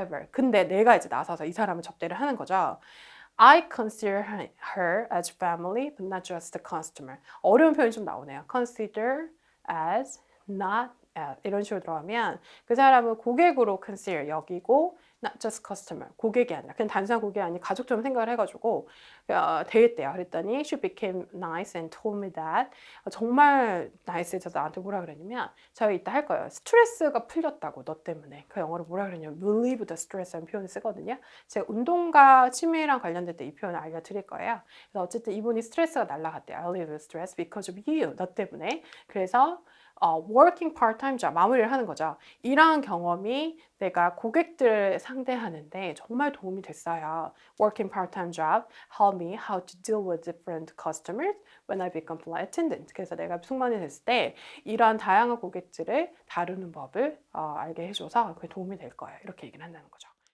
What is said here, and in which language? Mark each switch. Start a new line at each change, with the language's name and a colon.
Korean: 근데 내가 이제 나서서 이 사람을 접대를 하는 거죠.
English: I consider her as family, but not just a customer.
Korean: 어려운 표현이 좀 나오네요. Consider as not as 이런 식으로 들어가면 그 사람을 고객으로 consider 여기고
English: not just customer
Korean: 고객이 아니라 그냥 단순한 고객이 아니라 가족처럼 생각을 해가지고 대했대요. 그랬더니
English: she became nice and told me that
Korean: 정말 나이스해져서 나한테 뭐라 그랬냐면 저희 이따 할 거예요. 스트레스가 풀렸다고 너 때문에. 그 영어로 뭐라 그랬냐면
English: relieve the stress
Korean: 라는 표현을 쓰거든요. 제가 운동과 취미랑 관련될 때 이 표현을 알려드릴 거예요. 그래서 어쨌든 이분이 스트레스가 날라갔대요.
English: I relieve the stress because of you.
Korean: 너 때문에. 그래서
English: working part-time job
Korean: 마무리를 하는 거죠. 이러한 경험이 내가 고객들을 상대하는데 정말 도움이 됐어요.
English: Working part-time job help me how to deal with different customers when I become flight attendant.
Korean: 그래서 내가 승무원이 됐을 때 이러한 다양한 고객들을 다루는 법을 알게 해줘서 그게 도움이 될 거예요. 이렇게 얘기를 한다는 거죠.